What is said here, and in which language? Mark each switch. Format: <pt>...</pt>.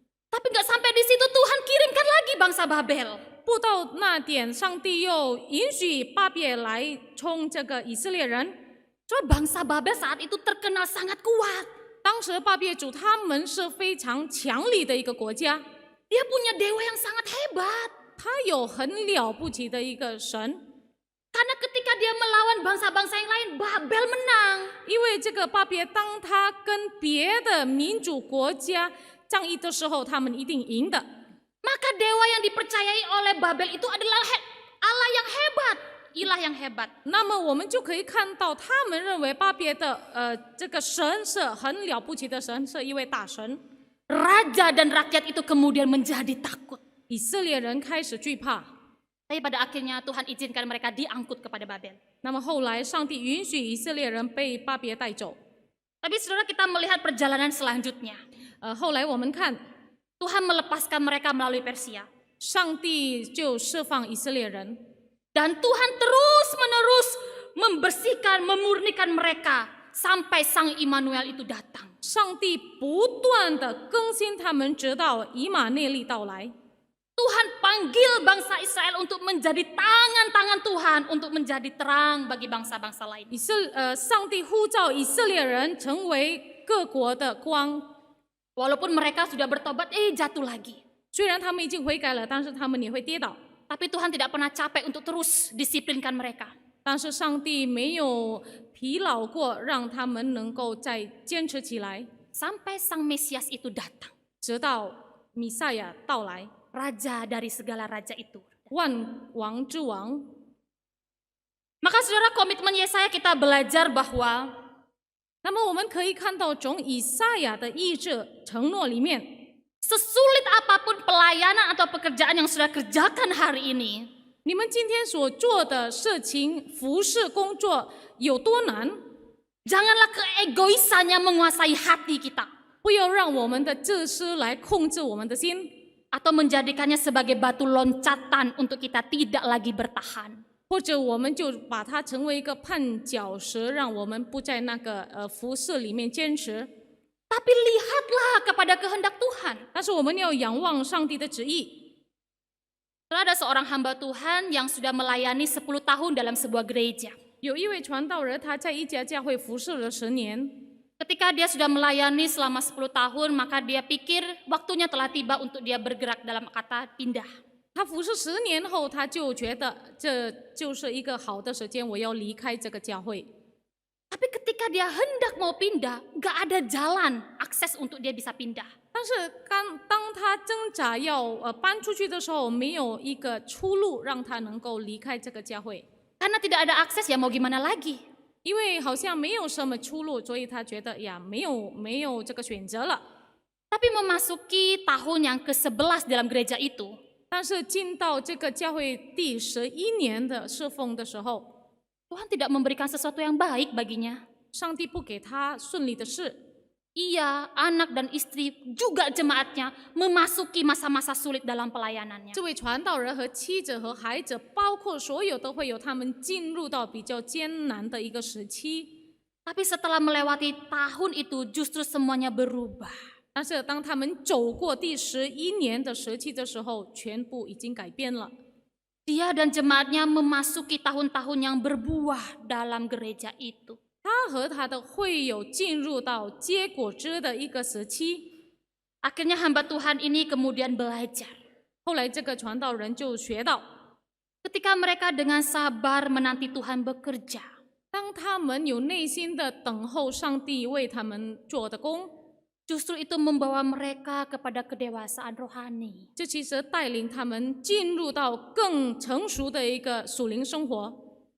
<id>Tapi nggak sampai di situ, Tuhan kirimkan lagi bangsa Babel.</id> <zh>不到那点，上帝又允许巴别来冲这个以色列人。</zh> <id>Coba bangsa Babel saat itu terkenal sangat kuat.</id> <zh>当时巴别主他们是非常强力的一个国家，</zh> <id>Dia punya dewa yang sangat hebat.</id> <zh>他有很了不起的一个神。</zh> <id>Karena ketika dia melawan bangsa-bangsa yang lain, Babel menang.</id> <zh>因为这个巴别，当他跟别的民主国家仗义的时候，他们一定赢的。</zh> <id>Maka dewa yang dipercayai oleh Babel itu adalah Allah yang hebat, ilah yang hebat.</id> <zh>那么我们就可以看到，他们认为巴别的这个神是很了不起的神，是一位大神。</zh> <id>Raja dan rakyat itu kemudian menjadi takut.</id> <zh>以色列人开始惧怕。</zh> <id>Tapi pada akhirnya Tuhan izinkan mereka diangkut kepada Babel.</id> <zh>那么后来，上帝允许以色列人被巴别带走。</zh> <id>Tapi saudara, kita melihat perjalanan selanjutnya.</id> <zh>后来我们看，</zh> <id>Tuhan melepaskan mereka melalui Persia.</id> <zh>上帝就释放以色列人，</zh> <id>Dan Tuhan terus-menerus membersihkan, memurnikan mereka sampai Sang Immanuel itu datang.</id> <zh>上帝不断的更新他们，直到以马内利到来。</zh> <id>Tuhan panggil bangsa Israel untuk menjadi tangan-tangan Tuhan, untuk menjadi terang bagi bangsa-bangsa lain.</id> <zh>上帝呼召以色列人成为各国的光，</zh> <id>Walaupun mereka sudah bertobat, jatuh lagi.</id> <zh>虽然他们已经悔改了，但是他们也会跌倒。</zh> <id>Tapi Tuhan tidak pernah capek untuk terus disiplinkan mereka.</id> <zh>但是上帝没有疲劳过，让他们能够再坚持起来，</zh> <id>Sampai Sang Mesias itu datang.</id> <zh>直到弥赛亚到来，</zh> <id>Raja dari segala raja itu.</id> <zh>万王之王。</zh> <id>Maka saudara, komitmen Yesaya kita belajar bahwa</id> <zh>那么我们可以看到，从以赛亚的意志承诺里面，</zh> <id>sesulit apapun pelayanan atau pekerjaan yang sudah kerjakan hari ini,</id> <zh>你们今天所做的事情，服侍工作有多难？</zh> <id>Janganlah keegoisannya menguasai hati kita</id> <zh>不要让我们的自私来控制我们的心，</zh> <id>atau menjadikannya sebagai batu loncatan untuk kita tidak lagi bertahan.</id> <zh>或者我们就把它成为一个绊脚石，让我们不在那个服侍里面坚持。</zh> <id>Tapi lihatlah kepada kehendak Tuhan.</id> <zh>但是我们要仰望上帝的旨意。</zh> <id>Ada seorang hamba Tuhan yang sudah melayani 10 tahun dalam sebuah gereja.</id> <zh>有一位传道人，他在一家教会服侍了10年。</zh> <id>Ketika dia sudah melayani selama 10 tahun, maka dia pikir waktunya telah tiba untuk dia bergerak, dalam kata pindah.</id> <zh>他服侍10年后，他就觉得这就是一个好的时间，我要离开这个教会。</zh> <id>Tapi ketika dia hendak mau pindah, gak ada jalan akses untuk dia bisa pindah.</id> <zh>但是当他挣扎要搬出去的时候，没有一个出路让他能够离开这个教会，</zh> <id>Karena tidak ada akses, ya mau gimana lagi?</id> <zh>因为好像没有什么出路，所以他觉得呀，没有这个选择了。</zh> <id>Tapi memasuki tahun yang ke-11 dalam gereja itu,</id> <zh>但是进到这个教会第11年的侍奉的时候，</zh> <id>Tuhan tidak memberikan sesuatu yang baik baginya.</id> <zh>上帝不给他顺利的事，</zh> <id>Ia, anak dan istri, juga jemaatnya memasuki masa-masa sulit dalam pelayanannya.</id> <zh>这位传道人和妻子和孩子，包括所有都会有他们进入到比较艰难的一个时期。</zh> <id>Tapi setelah melewati tahun itu, justru semuanya berubah.</id> <zh>但是当他们走过第11年的时期的时候，全部已经改变了。</zh> <id>Dia dan jemaatnya memasuki tahun-tahun yang berbuah dalam gereja itu.</id> <zh>他和他的会友进入到结果子的一个时期。</zh> <id>Akhirnya hamba Tuhan ini kemudian belajar.</id> <zh>后来这个传道人就学到，</zh> <id>Ketika mereka dengan sabar menanti Tuhan bekerja,</id> <zh>当他们有内心的等候上帝为他们做的工，</zh> <id>justru itu membawa mereka kepada kedewasaan rohani.</id> <zh>这其实带领他们进入到更成熟的一个属灵生活。</zh>